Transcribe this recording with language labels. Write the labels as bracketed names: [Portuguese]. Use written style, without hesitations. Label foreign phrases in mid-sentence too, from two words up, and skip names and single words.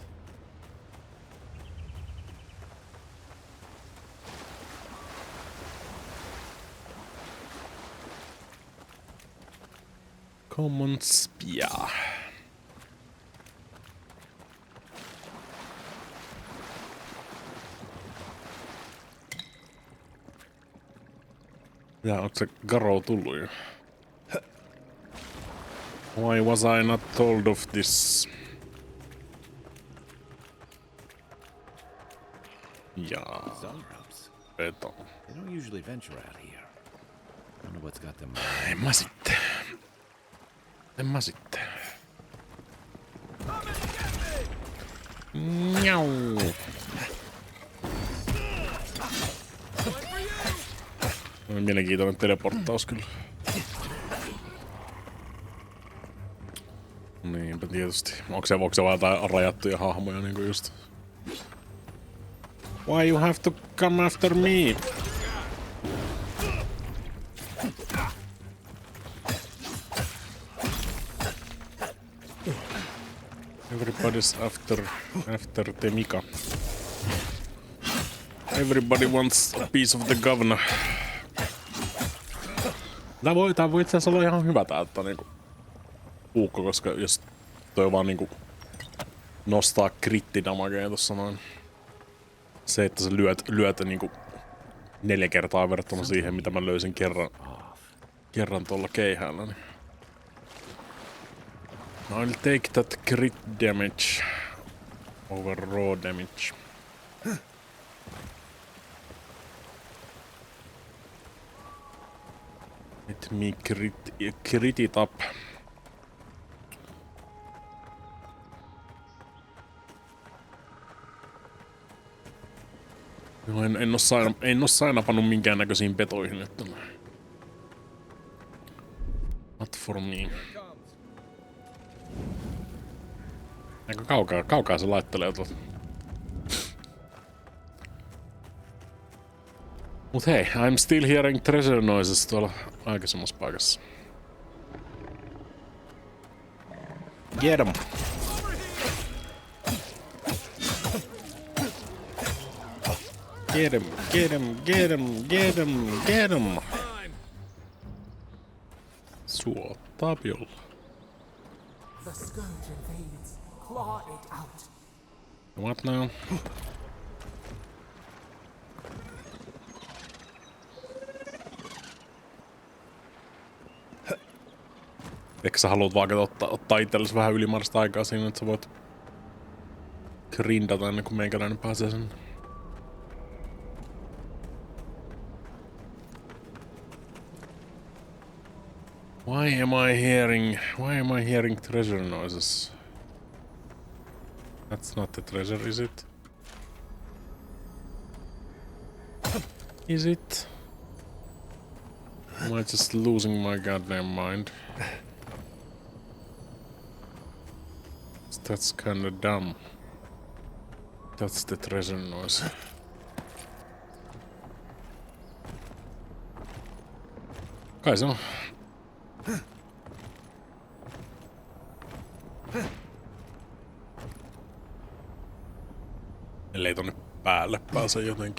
[English] Common Spear. [Finnish] Ja onko se Garo tullut jo? Why was I not told of this? Jaa. Beto. [English] They don't usually venture out here. Wonder what's got them. [Finnish] En mä sitten. Njau. Mielenkiintoinen teleporttaus kyllä. Niinpä tietysti. Onko se vaan jotain rajattuja hahmoja niinku just? [English] Why you have to come after me? Everybody's after the Mika. Everybody wants a piece of the governor. [Finnish] Tää voi itse asiassa olla ihan hyvä tää niinku puukko, koska jos toi vaan niinku nostaa krittidamagea tossa noin. Se, että sä lyöt niinku 4 kertaa verrattuna siihen, mitä mä löysin kerran tuolla keihäällä. Niin. [English] I'll take that crit damage over raw damage. Let me crit it up. [Finnish] No, en oo sainapannut minkäännäköisiin petoihin, että... [English] Not for me. [Finnish] Aika kaukaa se laittelee tuolta. Mut hei, [English] I'm still hearing treasure noises [Finnish] tuolla aikaisemmassa paikassa. [English] Get 'em! Get 'em, get 'em, get 'em, get 'em, get 'em! [Finnish] Suo tapiolla. [English] The scourge invades. Claw it out. What now? [Finnish] Eikö sä haluat vaikka ottaa itsellesi vähän ylimääräistä aikaa siinä, että sä voit grindata ennen kuin meikäläinen pääsee sen? [English] Why am I hearing treasure noises? That's not the treasure, is it? Is it? Am I just losing my goddamn mind? That's kinda dumb. That's the treasure noise. [Finnish] Kai se on. Ellei tonne päälle pääse jotenkin.